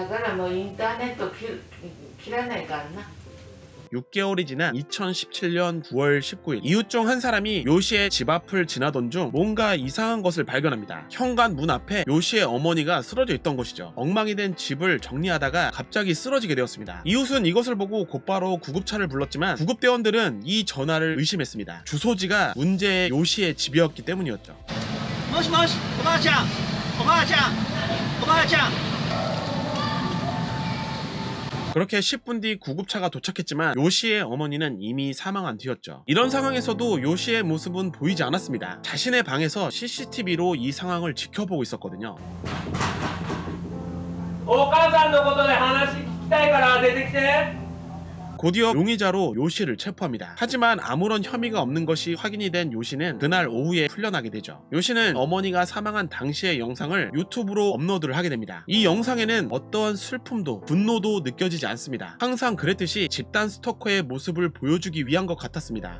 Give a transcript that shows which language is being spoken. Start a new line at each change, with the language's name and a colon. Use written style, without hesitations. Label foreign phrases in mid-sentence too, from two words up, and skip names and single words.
Japanese: らもうインターネット切らないからな。
Korean: 6개월이 지난 2017년 9월 19일 이웃 중 한 사람이 요시의 집 앞을 지나던 중 뭔가 이상한 것을 발견합니다. 현관 문 앞에 요시의 어머니가 쓰러져 있던 것이죠. 엉망이 된 집을 정리하다가 갑자기 쓰러지게 되었습니다. 이웃은 이것을 보고 곧바로 구급차를 불렀지만 구급대원들은 이 전화를 의심했습니다. 주소지가 문제의 요시의 집이었기 때문이었죠.
Japanese: もしもし、おばあちゃん、おばあちゃん、おばあちゃん.
Korean: 그렇게 10분 뒤 구급차가 도착했지만 요시의 어머니는 이미 사망한 뒤였죠. 이런 상황에서도 요시의 모습은 보이지 않았습니다. 자신의 방에서 CCTV로 이 상황을 지켜보고 있었거든요.
Japanese: お母さんのことで話聞きたいから出てきて。
Korean: 곧이어 용의자로 요시를 체포합니다. 하지만 아무런 혐의가 없는 것이 확인이 된 요시는 그날 오후에 풀려나게 되죠. 요시는 어머니가 사망한 당시의 영상을 유튜브로 업로드를 하게 됩니다. 이 영상에는 어떠한 슬픔도 분노도 느껴지지 않습니다. 항상 그랬듯이 집단 스토커의 모습을 보여주기 위한 것 같았습니다.